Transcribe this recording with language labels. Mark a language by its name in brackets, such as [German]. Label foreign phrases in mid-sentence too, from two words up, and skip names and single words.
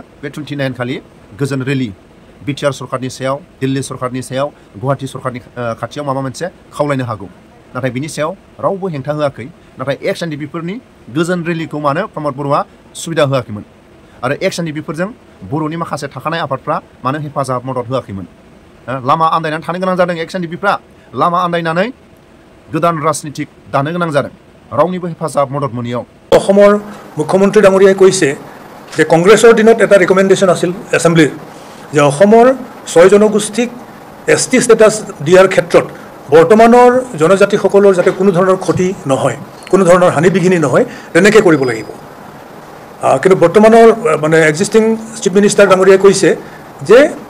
[Bodo] बे 29 खालि गोजोन रेलि बिटिआर सरकारनि सायाव दिल्ली सरकारनि सायाव गुवाहाटि सरकारनि खाथियाव माबा मोनसे खावलायनो हागौ नाथाय बिनि सायाव रावबो हेंथा होआखै नाथाय एक्स एनडिपिफोरनि गोजोन रेलिखौ मानो प्रमद बर'आ सुबिदा होआखैमोन आरो एक्स एनडिपिफोरजों बर'नि माखासे थाखानाय आफादफ्रा मानो हेफाजाब मदद होआखैमोन लामा आन्दायनानै थानो गोनां जादों एक्स एनडिपिफ्रा लामा आन्दायनानै गोदान राजनितिक दानो गोनां जादों रावनिबो हेफाजाब मदद मोनैयाव [Assamese] অসমৰ মুখ্যমন্ত্ৰী ডাঙৰীয়াই কৈছে যে কংগ্ৰেছৰ দিনত এটা ৰিকমেণ্ডেশ্যন আছিল এছেম্বলিৰ যে অসমৰ 6 জনগোষ্ঠীক [English] ST status [Assamese] দিয়াৰ ক্ষেত্ৰত বৰ্তমানৰ জনজাতিসকলৰ যাতে কোনো ধৰণৰ ক্ষতি নহয় কোনো ধৰণৰ হানি বিঘিনি নহয় তেনেকৈ কৰিব লাগিব কিন্তু বৰ্তমানৰ মানে [English] existing chief minister [Assamese] ডাঙৰীয়াই কৈছে যে